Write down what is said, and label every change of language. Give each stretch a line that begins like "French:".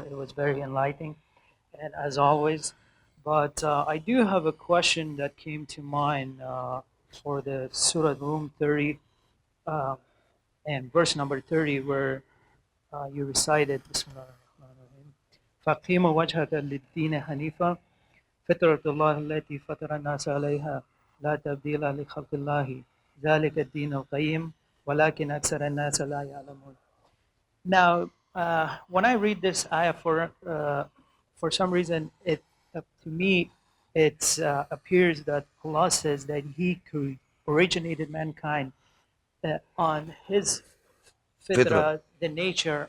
English: It was very enlightening, and as always. But I do have a question that came to mind for the Surah Rum 30 uh, and verse number 30, where you recited
Arabic: Bismillah ar-Rahman ar-Rahim. فَقِيمُ وَجْهَكَ لِلدِّينِ حَنِيفًا فطرة الله التي فطر الناس عليها لا تبديل لخلق الله ذلك الدين القيم ولكن أكثر الناس لا يعلمون.
English: Now, when I read this ayah for some reason, to me, it appears that Allah says that He originated mankind on His Fitrah. Fitrah, the nature,